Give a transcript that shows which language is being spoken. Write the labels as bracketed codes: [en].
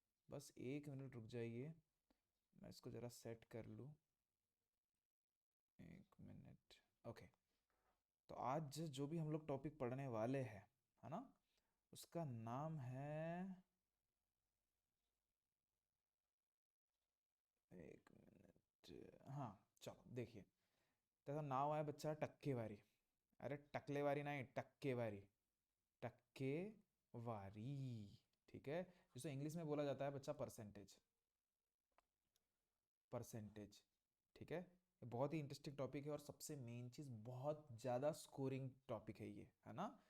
[hi] बस एक मिनट रुक जाइए, मैं इसको ज़रा सेट कर लूँ। एक मिनट। ओके। तो आज जो भी हम लोग टॉपिक पढ़ने वाले हैं, है ना, उसका नाम है, एक मिनट, हाँ, चलो देखिए। [mr] त्याचा नाव आहे बच्चा टक्केवारी. [hi] अरे टकलेवारी नहीं, टक्केवारी. [mr] टक्केवारी. [hi] ठीक है, जिसको इंग्लिश में बोला जाता है बच्चा परसेंटेज. परसेंटेज. ठीक है, ये बहुत ही इंटरेस्टिंग टॉपिक है और सबसे मेन चीज़, बहुत ज़्यादा स्कोरिंग टॉपिक है ये, है ना।